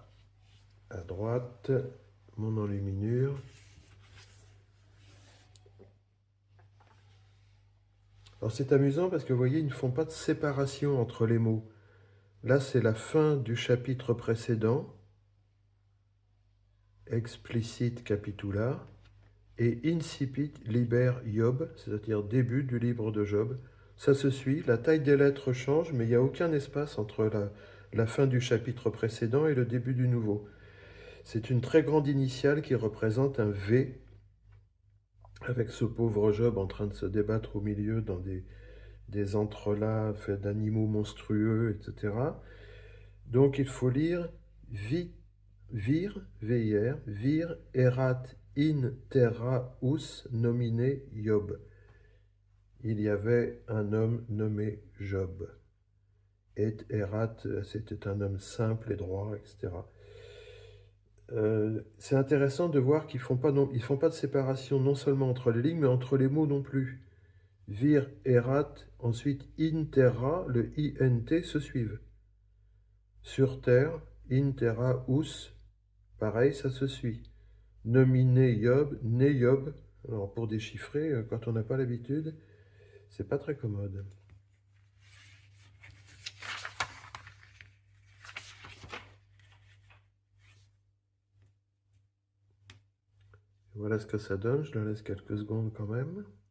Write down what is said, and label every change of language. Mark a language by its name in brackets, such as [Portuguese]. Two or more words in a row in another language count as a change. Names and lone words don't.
[French] À droite, mon enluminure. Alors c'est amusant parce que vous voyez, ils ne font pas de séparation entre les mots. Là, c'est la fin du chapitre précédent, [Latin] explicit capitula, et incipit liber Job, [French] c'est-à-dire début du livre de Job. Ça se suit, la taille des lettres change, mais il n'y a aucun espace entre la fin du chapitre précédent et le début du nouveau. C'est une très grande initiale qui représente un V, avec ce pauvre Job en train de se débattre au milieu dans des entrelacs faits d'animaux monstrueux, etc. Donc il faut lire [Latin] vir, erat in terra us nomine Job. [French] Il y avait un homme nommé Job. Et erat, c'était un homme simple et droit, etc. C'est intéressant de voir qu'ils ils font pas de séparation non seulement entre les lignes, mais entre les mots non plus. [Latin] Vir, erat, ensuite in terra, [French] le int se suivent. Sur terre, [Latin] in terra us, [French] pareil, ça se suit. Nominé Job, né Job. Alors pour déchiffrer, quand on n'a pas l'habitude, c'est pas très commode. Voilà ce que ça donne, je le laisse quelques secondes quand même.